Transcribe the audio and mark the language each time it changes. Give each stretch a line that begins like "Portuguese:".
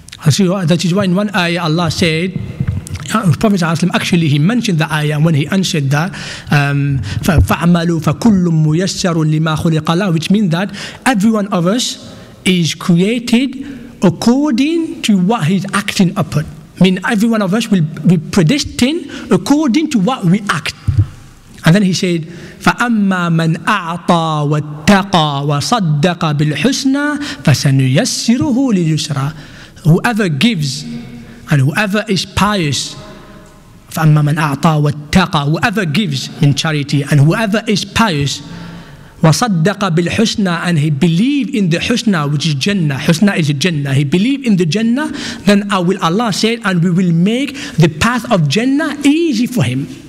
English: So that is why in one ayah Allah said, Prophet actually he mentioned the ayah when he answered that,
Arabic: فَعْمَلُوا فَكُلٌّ مُيَسَّرٌ لِمَا خُلِقَ لَهُ,
English: which means that every one of us is created according to what he's acting upon. I mean, every one of us will be predestined according to what we act. And then he said,
Arabic: فَأَمَّا مَنْ أَعْطَى وَاتَّقَى وَصَدَّقَ بِالْحُسْنَى فَسَنُيَسِّرُهُ لِلْيُسْرَى.
English: Whoever gives and whoever is pious,
Arabic: فَأَمَّا مَنْ أَعْطَى وَاتَّقَى,
English: whoever gives in charity and whoever is pious,
Arabic: وَصَدَّقَ بِالْحُسْنَى,
English: and he believe in the husna, which is Jannah. Husna is Jannah. He believe in the Jannah, then Allah said, and we will make the path of Jannah easy for him.